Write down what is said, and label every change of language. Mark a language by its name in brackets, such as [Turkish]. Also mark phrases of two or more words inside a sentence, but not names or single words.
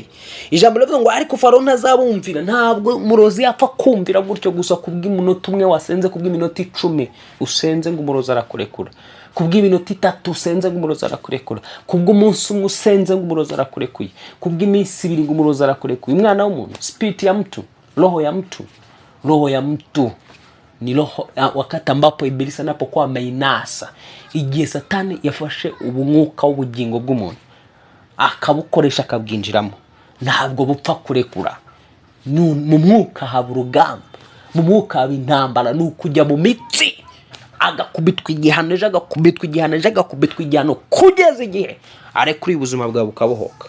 [Kinyarwanda] Ijambo rivuga ngo ariko Farawo ntazabumvira. Ntabwo murozi yapfa kumvira gutyo gusa kubw'iminota umwe wasenze, kubw'iminota 10 usenze ngo umurozi arakurekura, kubw'iminota 3 usenze ngo umurozi arakurekura, kubw'umunsi umwe usenze ngo umurozi arakurekuye, kubw'iminsi 2 ngo umurozi arakurekuye. Umwana w'umuntu, [Swahili] spirit ya mtu, roho ya mtu ni roho. Wakati ambapo Ibilisi anapokuwa ameinasa, [Kinyarwanda] igihe Satani yafashe ubumwuka w'ubugingo bw'umuntu akabukoresha akabwinjiramo, ntabwo bupfa kurekura. Mu mwuka haba urugamba, mu mwuka haba intambara. Ni ukujya mu mitsi, agakubitwa igihano kugeza igihe arekura ubuzima bwawe bukabohoka.